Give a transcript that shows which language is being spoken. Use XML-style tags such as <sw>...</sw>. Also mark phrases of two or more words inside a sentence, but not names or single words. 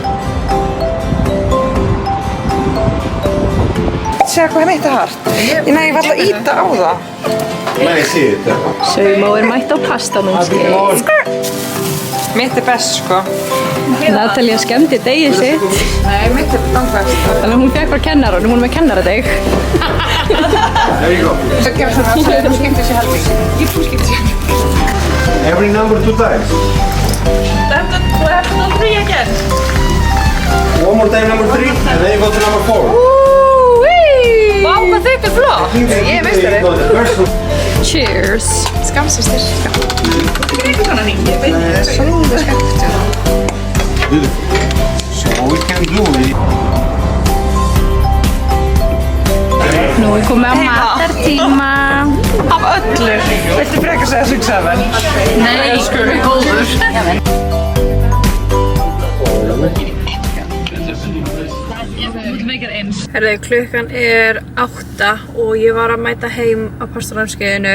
<is>Sjá hvað mitt er hart. Nei, ég var alltaf að íta á það. Nei, ég sé þetta. Saumó er mætt á pastanámskeið. Mitt er best, sko. Natalía skemmti degið sitt. Nei, mitt er langbest. Þannig að hún fekk bara kennarann, hún er með kennaradeg.</is> <en>There you go.</en> <is>Það gefur svona að þú skemmtir sér helming. Ég þú skemmtir sér helming.</is> <en>Every number 2 times. We'll have to do 3 again. One more time number 3 and then you go to number 4.</en> <is>Vá, hvað þetta er flott. Ég er meistari.</is> <en>Cheers.</en> <is>Skamsistir. Þetta er ekki svona hringi. Ég veit það er svolítið skemmt.</is> <en>Beautiful. So we can do it.</en> <is>Nú er komið á matartíma. Af öllu. Viltu frekar segja 6-7? Nei, góður. Herðu, klukkan er 8 og ég var að mæta heim á pastanámskeiðinu.</is>